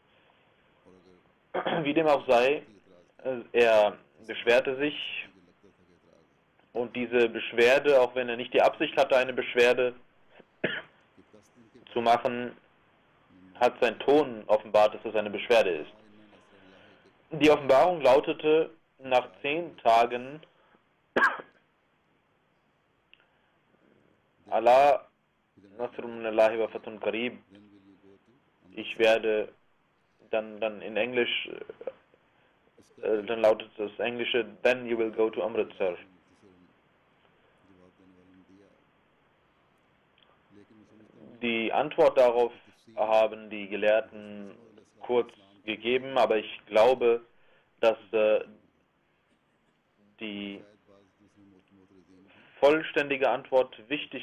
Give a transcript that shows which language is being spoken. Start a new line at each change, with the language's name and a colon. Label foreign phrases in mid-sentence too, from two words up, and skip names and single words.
German: Wie dem auch sei, er beschwerte sich und diese Beschwerde, auch wenn er nicht die Absicht hatte, eine Beschwerde zu machen, hat sein Ton offenbart, dass es eine Beschwerde ist. Die Offenbarung lautete, nach 10 Tagen Allah
Arabic: نصر من الله وفتح قريب.
German: Ich werde dann in Englisch, dann lautet das Englische,
English: then you will go to Amritsar.
German: Die Antwort darauf haben die Gelehrten kurz gegeben, aber ich glaube, dass die vollständige Antwort wichtig